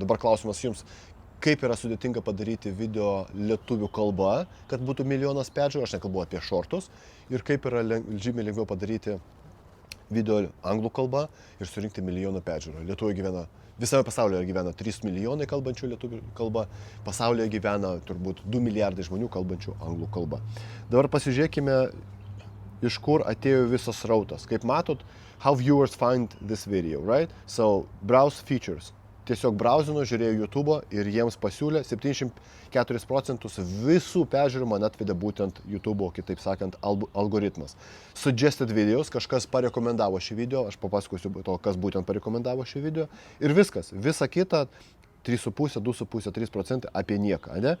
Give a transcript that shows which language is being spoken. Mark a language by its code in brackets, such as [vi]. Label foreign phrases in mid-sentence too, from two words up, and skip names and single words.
[lt] Dabar klausimas jums, kaip yra sudėtinga padaryti video lietuvių kalba, kad būtų milijonas peržiūrų, aš nekalbu apie šortus, ir kaip yra žymiai lengviau padaryti video anglų kalba ir surinkti milijoną peržiūrų. Lietuvoje gyvena, visame pasaulyje gyvena 3 milijonai kalbančių lietuvių kalba, pasaulyje gyvena turbūt 2 milijardai žmonių kalbančių anglų kalba. Dabar pasižiūrėkime, iš kur atėjo visas srautas. Kaip matot, [en] how viewers find this video, right? So, browse features. [lt] Tiesiog brauzino, žiūrėjo YouTube ir jiems pasiūlė 74% visų peržiūrų man atvedė būtent YouTube, kitaip sakant, algoritmas. [en] Suggested videos, [lt] kažkas parekomendavo šį video, aš papasakosiu to, kas būtent parekomendavo šį video. Ir viskas, visa kita 3,5, 2,5, 3% apie nieką, ne?